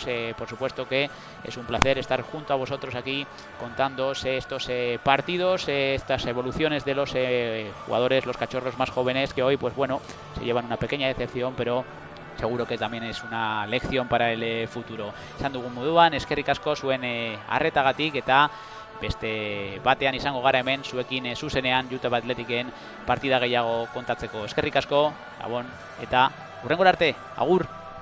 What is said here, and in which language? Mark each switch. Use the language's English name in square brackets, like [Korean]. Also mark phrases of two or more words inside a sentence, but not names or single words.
[Spanish] Por supuesto que es un placer estar junto a vosotros aquí contándoos estos partidos, estas evoluciones de los jugadores, los cachorros más jóvenes, que hoy pues bueno, se llevan una pequeña decepción, pero seguro que también es una lección para el futuro. [Basque] Esan dugun moduan, eskerrik asko zuen arretagatik, eta beste batean izango gara hemen zuekin zuzenean YouTube Athleticen partida gehiago kontatzeko. Eskerrik asko, gabon, eta hurrengora arte, agur!